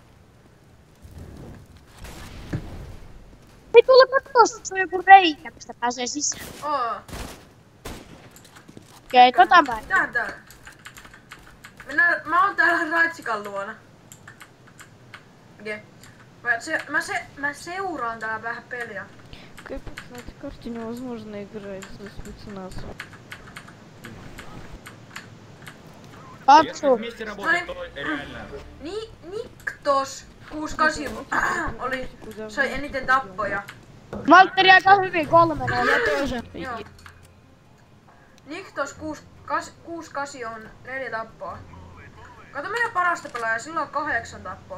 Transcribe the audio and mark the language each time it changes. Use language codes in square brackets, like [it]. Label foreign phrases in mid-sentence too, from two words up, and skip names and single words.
[fi] Ei tulla katossa, se on joku reikä, mistä pääsee sisään. Oo. Okei, tota mä en. Täällä. Mä oon täällä Raitsikan luona. Okei. Mä seuraan täällä vähän peliä. [ru] Капец, на этой карте невозможно играть за спецназ. [fi] Katsu. [ru] Вместе работать, то реально. [fi] Niktos 68 oli, sai eniten tappoja. Valtteri aika hyvin 3-0. Joo. Niktos 68 on 4 tappoa. Kato meidän parasta pelaajaa, sillä on 8 tappoa.